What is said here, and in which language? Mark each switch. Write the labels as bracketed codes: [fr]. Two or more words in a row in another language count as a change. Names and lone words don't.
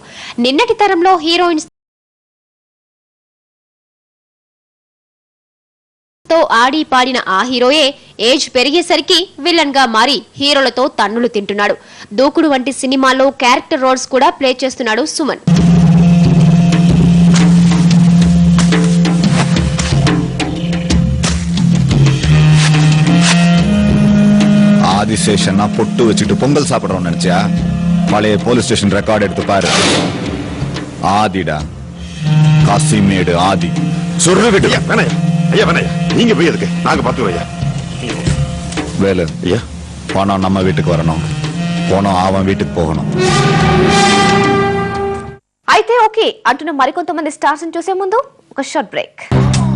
[te] నిన్నటి తరంలో హీరోయిన్స్ తో ఆడి పాడిన ఆ హీరోయే ఏజ్ పెరిగేసరికి విలన్ గా మారి హీరోలతో తన్నులు తింటున్నాడు. దూకుడు వంటి సినిమాల్లో క్యారెక్టర్ రోల్స్ కూడా ప్లే చేస్తున్నాడు సుమన్. [ta] ஆதிசேஷன் பொட்டு வச்சுட்டு பொங்கல் சாப்பிடுறோம் நினைச்சா பழைய போலீஸ் ஸ்டேஷன் ரெக்கார்ட் எடுத்து பாரு. ஆதிடா, காசிமேடு ஆதி. சொல்லு விட்டு ஐயா வேணாயா, நீங்க போய் எதுக்கு, நாங்க பாத்துக்கிறோம் ஐயா. வேலு ஐயா, பணம் நம்ம வீட்டுக்கு வரணும். போனோம் அவன் வீட்டுக்கு போகணும். [te] అయితే ఓకే అంటున్న మరికొంతమంది స్టార్స్ చూసే ముందు ఒక షార్ట్ బ్రేక్.